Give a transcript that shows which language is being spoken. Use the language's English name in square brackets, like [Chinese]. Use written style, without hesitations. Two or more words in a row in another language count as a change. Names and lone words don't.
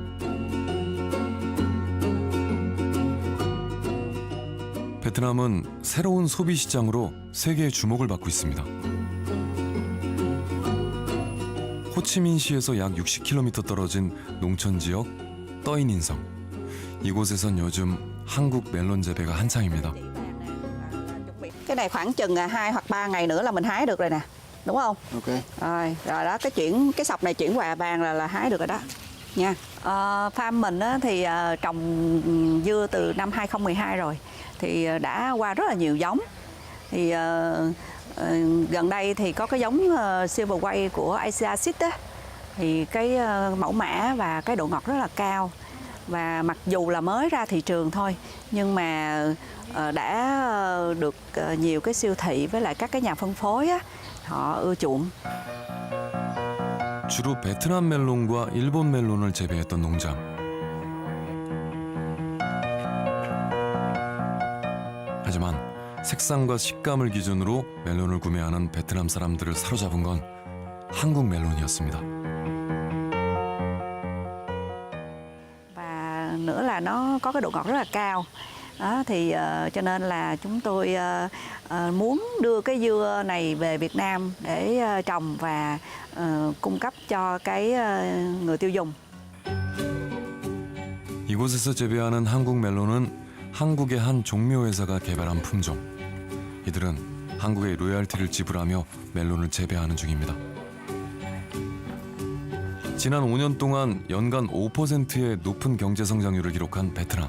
[Korean] 베트남은 새로운 소비 시장으로 세계의 주목을 받고 있습니다. 호치민시에서 약 60km 떨어진 농촌 지역 떠인인성. 이곳에선 요즘 한국 멜론 재배가 한창입니다. [Vietnamese] Cái này khoảng chừng 2 hoặc 3 ngày nữa là mình hái được rồi nè, đúng không? Ok. Rồi đó, cái sọc này chuyển qua vàng là hái được rồi đó nha. Farm mình thì trồng dưa từ năm 2012 rồi, thì đã qua rất là nhiều giống. Thì gần đây thì có cái giống Silver Way của Asia Seed á, thì cái mẫu mã và cái độ ngọt rất là cao. Và mặc dù là mới ra thị trường thôi, nhưng mà đã được nhiều cái siêu thị với lại các cái nhà phân phối á, họ ưa chuộng. [Korean] 주로 베트남 멜론과 일본 멜론을 재배했던 농장. 하지만 색상과 식감을 기준으로 멜론을 구매하는 베트남 사람들을 사로잡은 건 한국 멜론이었습니다. [Vietnamese] Và nữa là nó có cái độ ngọt rất là cao. Đó, thì cho nên là chúng tôi muốn đưa cái dưa này về Việt Nam để trồng và cung cấp cho cái người tiêu dùng. [Korean] 이곳에서 재배하는 한국 멜론은 한국의 한 종묘회사가 개발한 품종. 이들은 한국에 로열티를 지불하며 멜론을 재배하는 중입니다. 지난 5년 동안 연간 5%의 높은 경제 성장률을 기록한 베트남.